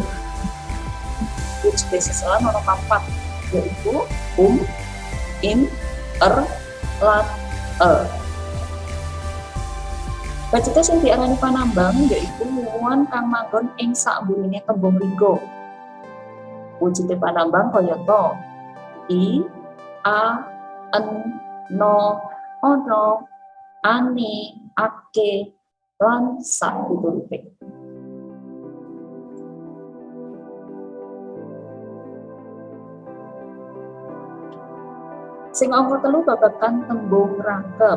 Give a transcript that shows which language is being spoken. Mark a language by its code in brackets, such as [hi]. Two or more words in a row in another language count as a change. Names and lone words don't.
[jv] Wujude seselan ana 4 yaiku im, lan Bacete sing diarani panambang yaiku wuwuhan kang manggon ing sakmburine tembung linggo. Wujude panambang kayata i, a, en, no, ono, ane, ake, lan sapiturute. Sing angka 3 babagan tembung rangkep.